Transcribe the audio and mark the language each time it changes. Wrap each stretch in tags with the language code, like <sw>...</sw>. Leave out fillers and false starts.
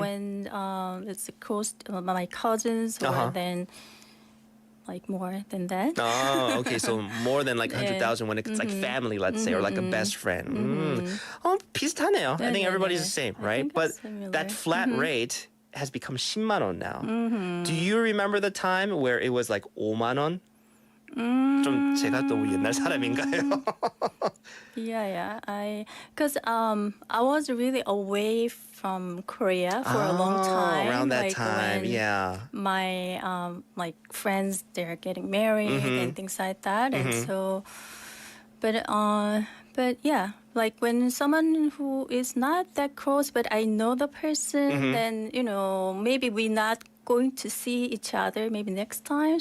<en>When it's close to my cousins, or then like more than that. Oh, okay. So more than like 100,000 when it's like family, let's say, or like a best friend.</en> <ko>비슷하네요.</ko> <en>I think everybody's the same, right? But that flat rate has become 10만 원 now. Do you remember the time where it was like 5만 원?</en> <ko>좀 제가 너무 옛날 사람인가요?</ko> <en>Yeah. Because I was really away from Korea for a long time. Around that like time, when yeah. My like friends, they're getting married and things like that, and so, but yeah, like when someone who is not that close, but I know the person, then maybe we're not going to see each other maybe next time.</en>